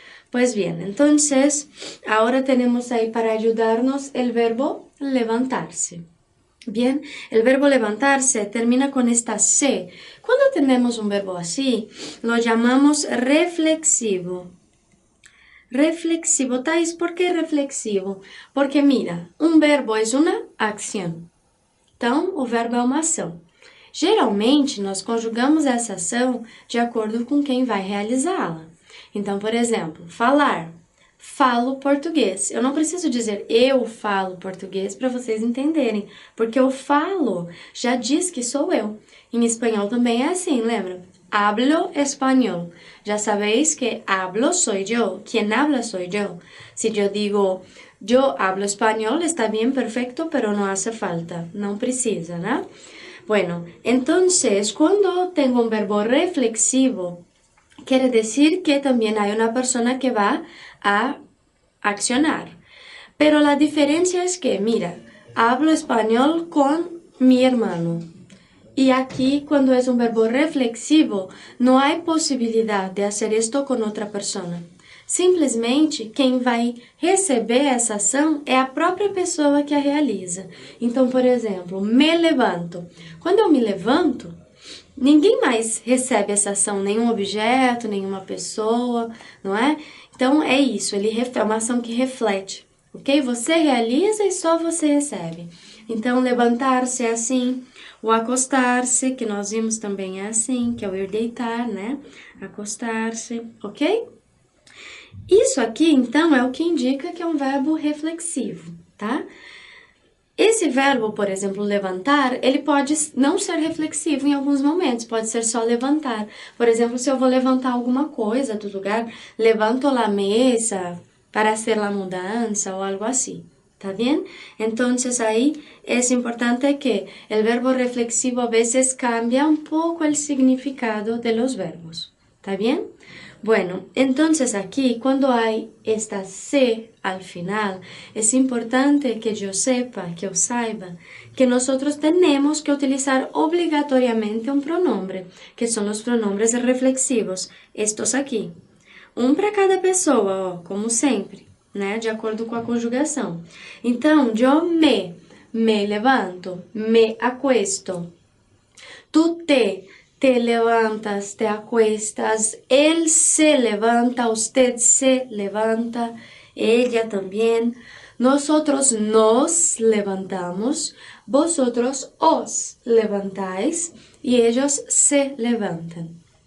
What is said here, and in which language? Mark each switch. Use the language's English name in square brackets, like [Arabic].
[Spanish] Pues bien, entonces ahora tenemos ahí para ayudarnos el verbo levantarse. Bien, el verbo levantarse termina con esta C. Cuando tenemos un verbo así, lo llamamos reflexivo. Reflexivo, Thais, ¿por qué reflexivo? Porque mira, [Portuguese] um verbo é uma ação. Então, o verbo é uma ação. Geralmente, nós conjugamos essa ação de acordo com quem vai realizá-la. Então, por exemplo, falar. Falo português. Eu não preciso dizer eu falo português para vocês entenderem, porque eu falo já diz que sou eu. Em espanhol também é assim, lembra? [Spanish] hablo español. Ya sabéis que hablo soy yo, quien habla soy yo. Si yo digo yo hablo español, está bien, perfecto, pero no hace falta, [Portuguese] no precisa, [Spanish] ¿no? Bueno, entonces cuando tengo un verbo reflexivo, quiere decir que también hay una persona que va a accionar. Pero la diferencia es que, mira, hablo español con mi hermano. Y aquí, cuando es un verbo reflexivo, [Portuguese] não há possibilidade de fazer isto com outra pessoa. Simplesmente, quem vai receber essa ação é a própria pessoa que a realiza. Então, por exemplo, me levanto. Quando eu me levanto, ninguém mais recebe essa ação, nenhum objeto, nenhuma pessoa, não é? Então, é isso, é uma ação que reflete, ok? Você realiza e só você recebe. Então, levantar-se é assim, o acostar-se, que nós vimos também é assim, que é o ir deitar, né? Acostar-se, ok? Isso aqui, então, é o que indica que é um verbo reflexivo, tá? Esse verbo, por exemplo, levantar, ele pode não ser reflexivo em alguns momentos, pode ser só levantar. Por exemplo, se eu vou levantar alguma coisa do lugar, levanto a mesa para fazer a mudança ou algo assim. [Spanish] ¿Está bien? Entonces ahí es importante que el verbo reflexivo a veces cambia un poco el significado de los verbos. ¿Está bien? Bueno, entonces aquí cuando hay esta C al final, es importante que yo sepa, [Portuguese] que yo saiba, [Spanish] que nosotros tenemos que utilizar obligatoriamente un pronombre, que son los pronombres reflexivos, estos aquí. [Portuguese] Um para cada pessoa, ó, como sempre. Né, de acordo com a conjugação. Então, eu me levanto, [Spanish] me acuesto. Tu te levantas, te acuestas. Él se levanta, usted se levanta, ella también. Nosotros nos levantamos, vosotros os levantáis y ellos se levantan.